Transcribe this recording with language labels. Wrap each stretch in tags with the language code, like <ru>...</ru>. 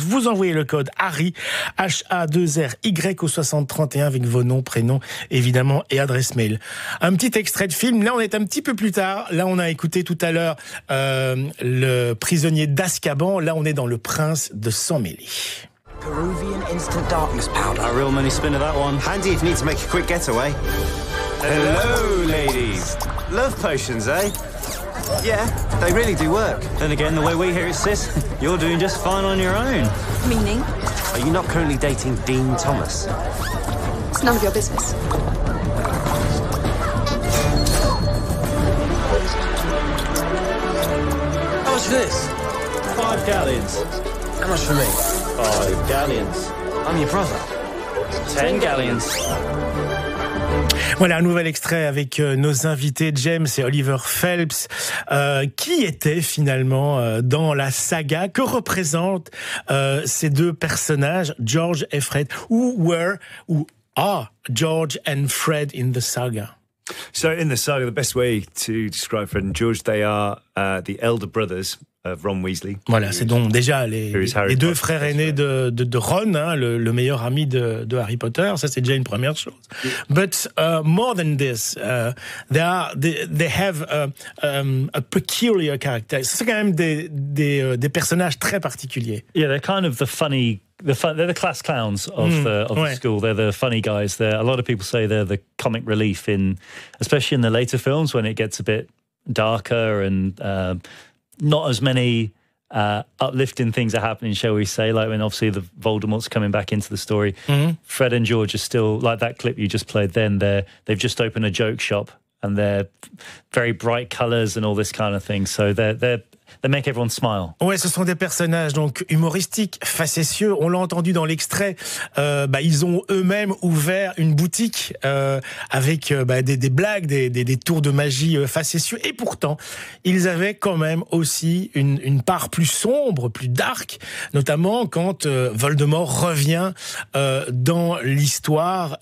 <fr>Vous envoyez le code Harry, H-A-2-R-Y au 6031 avec vos noms, prénoms, évidemment, et adresse mail. Un petit extrait de film. Là, on est un petit peu plus tard. Là, on a écouté tout à l'heure le prisonnier d'Azkaban. Là, on est dans Le Prince de Sang Mêlé.</fr> <en>Peruvian instant darkness powder. A real money spin of that one. Handy if you need to make a quick getaway. Hello, ladies. Love potions, eh? Yeah, they really do work. Then again, the way we hear it, sis, you're doing just fine on your own. Meaning? Are you not currently dating Dean Thomas? It's none of your business. How much for this? 5 galleons. How much for me? 5 galleons. I'm your brother. 10 galleons.</en> <fr>Voilà un nouvel extrait avec nos invités James et Oliver Phelps. Qui étaient finalement dans la saga? Que représentent ces 2 personnages, George et Fred?</fr> <en>Who are George and Fred in the saga? So in the saga, the best way to describe Fred and George, they are the elder brothers of Ron Weasley.</en> <fr>Voilà, c'est donc déjà les 2 frères aînés de Ron, hein, le meilleur ami de Harry Potter. Ça, c'est déjà une première chose.</fr> <en>But more than this, they have a peculiar character.</en> <fr>C'est quand même des personnages très particuliers.</fr> <en>Yeah, they're kind of they're the class clowns of the school. They're the funny guys. A lot of people say they're the comic relief especially in the later films when it gets a bit darker and not as many uplifting things are happening, shall we say, like when obviously the Voldemort's coming back into the story. Mm-hmm. Fred and George are still, like that clip you just played then, they've just opened a joke shop and they're very bright colours and all this kind of thing. So they're make everyone smile.</en> <fr>Ouais, ce sont des personnages donc humoristiques, facétieux. On l'a entendu dans l'extrait. Ils ont eux-mêmes ouvert une boutique avec des blagues, des tours de magie facétieux. Et pourtant, ils avaient quand même aussi une part plus sombre, plus dark, notamment quand Voldemort revient dans l'histoire.</fr>